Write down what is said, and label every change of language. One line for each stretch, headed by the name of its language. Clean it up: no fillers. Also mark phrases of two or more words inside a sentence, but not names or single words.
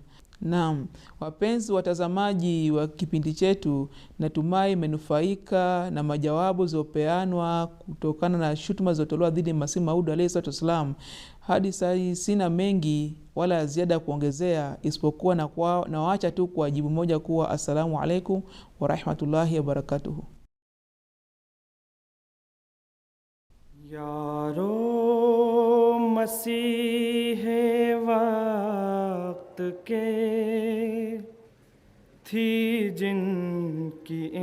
Swahili: Naam, wapenzi watazamaji wa kipindi chetu, natumai menufaika na majawabu zilizopeanwa kutokana na shutuma zilizotolewa dhidi ya Masihi Maud
Arabic: عليه الصلاة والسلام.
Swahili: Hadi sasa sina mengi wala ziada kuongezea, isipokuwa na waacha tu kwa jibu moja kuwa
Arabic: السلام عليكم ورحمة الله وبركاته.
Urdu: یارو مسیح وقت کے تھی جن کی